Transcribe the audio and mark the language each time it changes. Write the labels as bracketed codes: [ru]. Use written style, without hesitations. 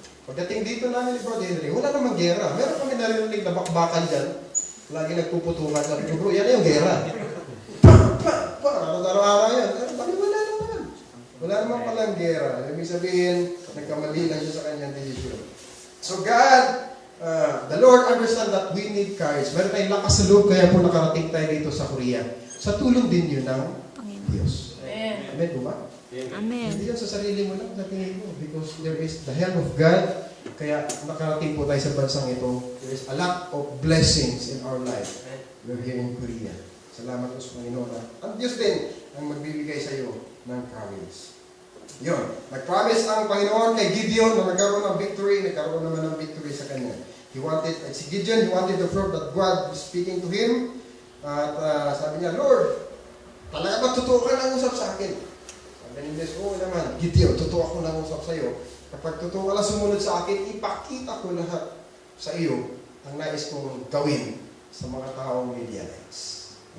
[tl] Pagdating dito namin ni Brother Henry, wala namang gera. Meron kami narinig na bakbakan dyan. Lagi nagpuputungan. Sabi ko, bro, yan yung gera. Araw-araw yan. Bakit wala naman? Wala naman palang gera. Ibig sabihin, nagkamali lang siya sa kanyang decision. [en] So God, the Lord understand that we need courage. [tl] Meron tayong lakas sa loob, kaya po nakarating tayo dito sa Korea. Sa tulong din yun ng Diyos. Amen. Amen po ba? Amen. Hindi yan sa sarili mo lang, sa tingin mo. [en] Because there is the help of God. [tl] Kaya nakarating po tayo sa bansang ito. [en] There is a lot of blessings in our life. We're here in Korea. [tl] Salamat po sa Panginoon. Ang Diyos din ang magbibigay sa iyo ng courage. Yun. Nag-promise ang Panginoon kay Gideon na nagkaroon ng victory. Nagkaroon naman ng victory sa kanya. [en] Si Gideon, he wanted to prove that God was speaking to him. [tl] At sabi niya, Lord, talaga ba totoo ka nang usap sa akin? Sabi ni Diyos, oo naman. Gideon, totoo ako nang usap sa iyo. Kapag totoo ka lang sumunod sa akin, ipakita ko lahat sa iyo ang nais kong gawin sa mga taong Midianites.